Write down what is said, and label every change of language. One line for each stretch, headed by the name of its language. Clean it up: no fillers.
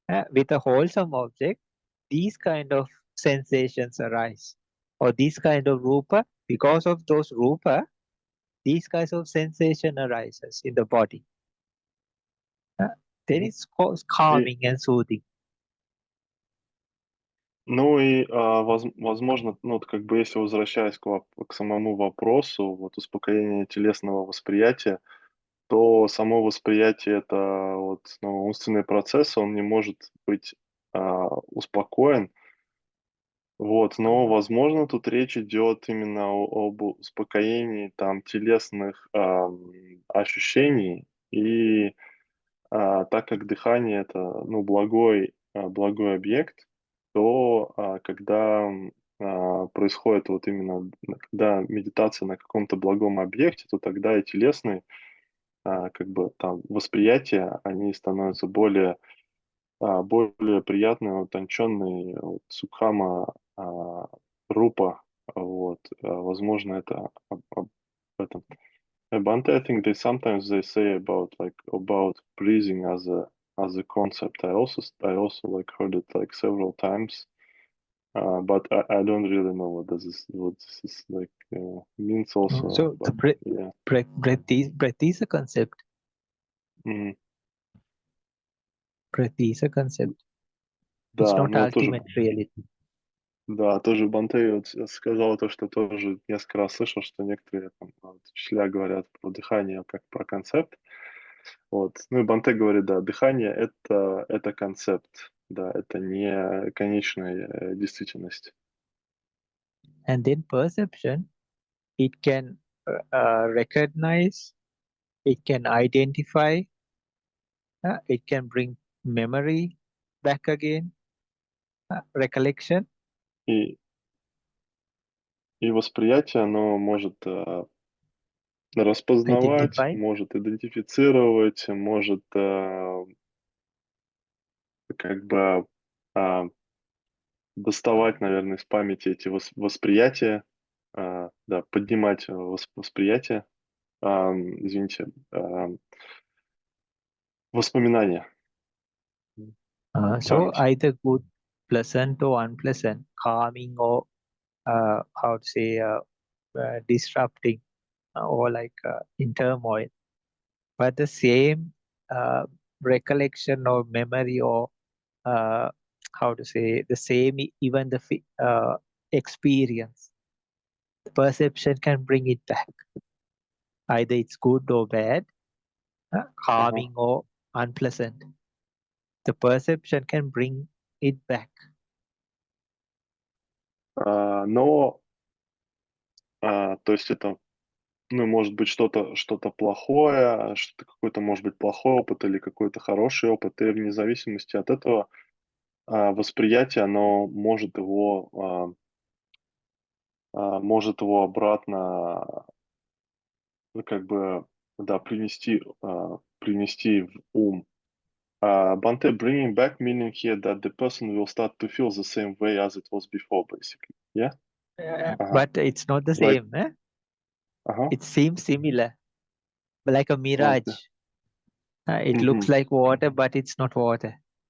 English: With a wholesome object, these kind of sensations arise. Or these kind of Rupa, because of those Rupa, these kinds of sensation arises in the body. Then it's calming and soothing.
Russian: Ну и, возможно, ну, вот как бы если возвращаясь к самому вопросу, вот успокоение телесного восприятия, то само восприятие — это вот, ну, умственный процесс, он не может быть успокоен. Вот, но, возможно, тут речь идет именно об успокоении там телесных ощущений. И так как дыхание — это, ну, благой объект, то когда происходит вот именно, когда медитация на каком-то благом объекте, то тогда и телесные как бы там восприятия, они становятся более приятные, утонченные, вот, сукхама, рупа, вот, возможно, это об этом.
English: Bhante, I think sometimes they say about breathing as a concept. I also like heard it like several times, but I don't really know what this is like means also. So but, the breath is a concept. Breath is a concept. It's
Russian: Да,
English: not
Russian: ну тоже,
English: ultimate reality.
Russian: да, тоже Бханте вот сказал то, что тоже несколько раз слышал, что некоторые там, учителя говорят про дыхание как про концепт. Вот. Ну и Бханте говорит, да, дыхание это концепт, да, это не конечная действительность.
English: And then perception, it can recognize, it can identify, it can bring memory back again, recollection.
Russian: И восприятие, оно может распознавать,
English: Identify.
Russian: может идентифицировать, может как бы доставать, наверное, из памяти эти восприятия, да, поднимать восприятие, извините, воспоминания.
English: So
Russian: Память.
English: either good, pleasant or unpleasant, calming or how to say disrupting or like in turmoil. But the same recollection or memory or how to say the same even the experience, perception can bring it back. Either it's good or bad, calming or unpleasant. The perception can bring it back.
Russian: Но, то есть это, ну, может быть что-то плохое, что-то какой-то, может быть, плохой опыт или какой-то хороший опыт, и вне зависимости от этого восприятие, оно может его обратно, ну, как бы, да, принести в ум.
English: Bhante, bringing back meaning here that the person will start to feel the same way as it was before, basically. Yeah? But it's not the Like, same. It seems similar, like a mirage. Okay. It looks like water, but it's not water.